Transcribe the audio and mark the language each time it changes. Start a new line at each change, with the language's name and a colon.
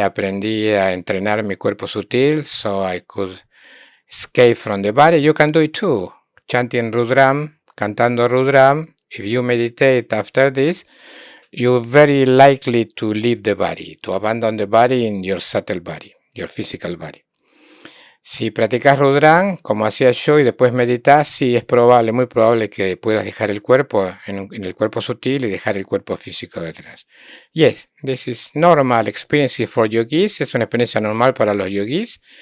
Spanish: Aprendí a entrenar mi cuerpo sutil,
English: so I could escape from the body. You can do it too. Chanting Rudram,
Spanish: cantando Rudram.
English: If you meditate after this, you're very likely to leave the body, to abandon the body in your subtle body, your physical body.
Spanish: Si practicas Rudram, como hacía yo, y después meditas, sí es probable, muy probable que puedas dejar el cuerpo en el cuerpo sutil y dejar el cuerpo físico detrás.
English: Yes, this is normal experience for yogis.
Spanish: Es una experiencia normal para los yogis.